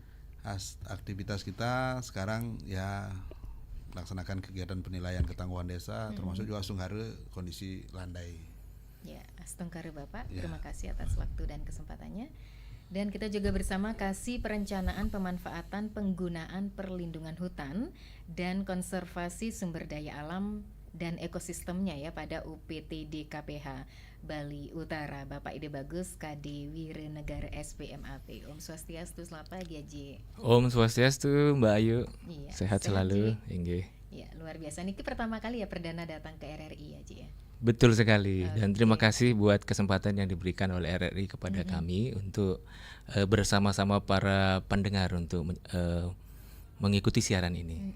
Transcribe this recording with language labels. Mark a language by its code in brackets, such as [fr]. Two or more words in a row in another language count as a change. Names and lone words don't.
[id] Aktivitas kita sekarang ya melaksanakan kegiatan penilaian ketangguhan desa, termasuk juga Asunggaru kondisi landai. Ya, astungkare Bapak, Ya. Terima kasih atas waktu dan kesempatannya. Dan kita juga bersama Kasih Perencanaan Pemanfaatan Penggunaan Perlindungan Hutan dan Konservasi Sumber Daya Alam dan Ekosistemnya ya pada UPTD KPH Bali Utara, Bapak Ide Bagus KD Wirenegara SPMAP. [ban] Om Swastiastu, [id] selamat pagi Haji. [ban] Om Swastiastu [id] Mbak Ayu, Iya, sehat selalu, Inggih. Ya, luar biasa. Niki pertama kali ya perdana datang ke RRI Haji ya. Betul sekali, dan terima kasih buat kesempatan yang diberikan oleh RRI kepada kami untuk bersama-sama para pendengar untuk mengikuti siaran ini.